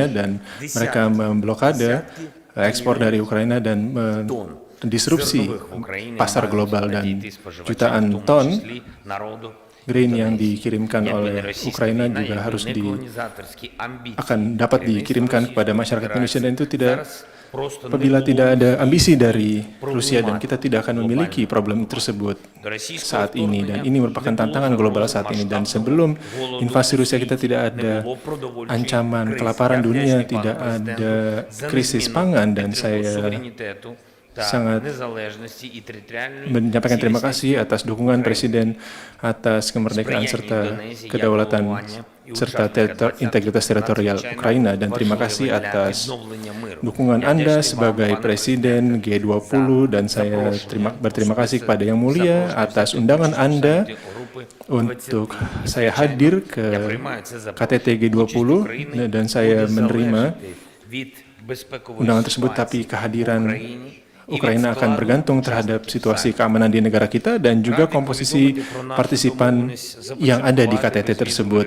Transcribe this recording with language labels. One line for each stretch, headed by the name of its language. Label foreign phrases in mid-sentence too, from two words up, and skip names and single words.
Indonesian: dan mereka memblokade ekspor dari Ukraina dan disrupsi pasar global, dan jutaan ton grain yang dikirimkan oleh Ukraina juga harus akan dapat dikirimkan kepada masyarakat Indonesia, dan itu apabila tidak ada ambisi dari Rusia, dan kita tidak akan memiliki problem tersebut saat ini, dan ini merupakan tantangan global saat ini. Dan sebelum invasi Rusia kita tidak ada ancaman kelaparan dunia, tidak ada krisis pangan, dan saya sangat
Ukrainian: незалежності і територіальної
Indonesian: menyampaikan terima
Ukrainian: цілісності
Indonesian: kasih atas dukungan Presiden atas kemerdekaan serta kedaulatan serta integritas teritorial Ukraina, dan terima kasih atas dukungan Anda sebagai Presiden G20, dan saya berterima kasih kepada Yang Mulia atas undangan Anda untuk saya hadir ke KTT G20, dan saya menerima undangan tersebut, tapi kehadiran Ukraina akan bergantung terhadap situasi keamanan di negara kita dan juga komposisi partisipan yang ada di KTT tersebut.